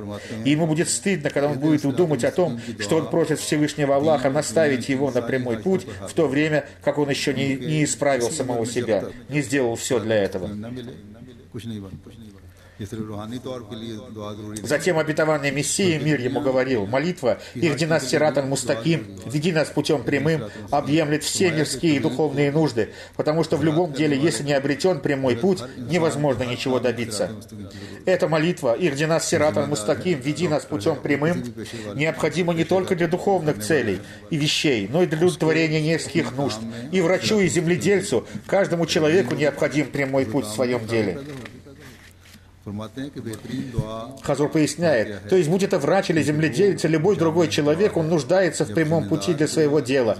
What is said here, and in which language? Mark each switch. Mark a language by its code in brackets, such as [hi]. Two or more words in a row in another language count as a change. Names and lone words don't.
[ru] И ему будет стыдно, когда он будет думать о том, что он просит Всевышнего Аллаха наставить его на прямой путь, в то время, как он еще не исправил самого себя, не сделал все для этого. Затем обетованный Мессия, мир ему, говорил: молитва [ar] «اهدنا صراط المستقيم», [ru] «Веди нас путем прямым», объемлет все мирские и духовные нужды, потому что в любом деле, если не обретен прямой путь, невозможно ничего добиться. Эта молитва [ar] «اهدنا صراط المستقيم», [ru] «Веди нас путем прямым» необходима не только для духовных целей и вещей, но и для удовлетворения мирских нужд. И врачу, и земледельцу, каждому человеку необходим прямой путь в своем деле. Хазур поясняет, то есть, будь это врач или земледелец, или любой другой человек, он нуждается в прямом пути для своего дела.